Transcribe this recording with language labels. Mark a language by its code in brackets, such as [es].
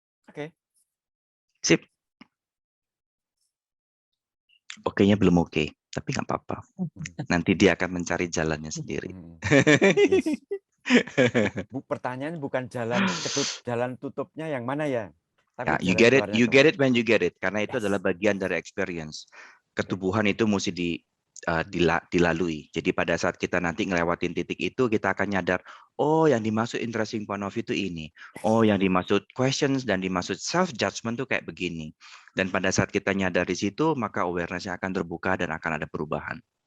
[id] Oke. Sip. Oke-nya belum oke, tapi nggak apa-apa. Nanti dia akan mencari jalannya sendiri. Yes. Bu, pertanyaan bukan jalan tutupnya yang mana ya? [en] Ya, you get it when you get it. [id] Karena itu adalah bagian dari experience. Ketubuhan itu mesti dilalui. Jadi pada saat kita nanti ngelewatin titik itu, kita akan nyadar, oh yang dimaksud [en] interesting point of view [id] itu ini. Oh yang dimaksud questions dan dimaksud self-judgment itu kayak begini. Dan pada saat kita nyadar di situ, maka awareness-nya akan terbuka dan akan ada perubahan.